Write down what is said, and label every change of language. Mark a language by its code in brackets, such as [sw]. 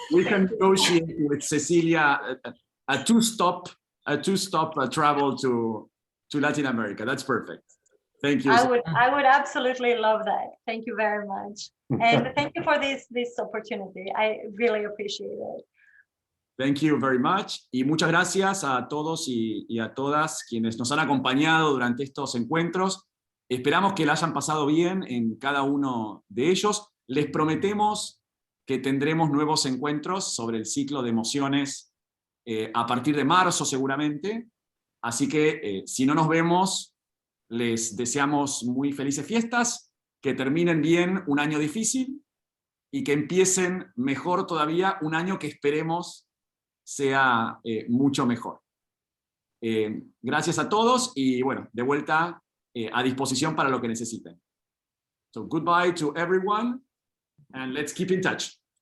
[en] We can negotiate with Cecilia a two-stop travel to Latin America. That's perfect. Thank you. I would absolutely love that. Thank you very much. And thank you for this opportunity. I really appreciate it. Thank you very much. [es] Y muchas gracias a todos y a todas quienes nos han acompañado durante estos encuentros. Esperamos que la hayan pasado bien en cada uno de ellos. Les prometemos que tendremos nuevos encuentros sobre el ciclo de emociones a partir de marzo seguramente. Así que si no nos vemos, les deseamos muy felices fiestas, que terminen bien un año difícil y que empiecen mejor todavía un año que esperemos sea mucho mejor. Gracias a todos y bueno, de vuelta a disposición para lo que necesiten. [en] So goodbye to everyone and let's keep in touch.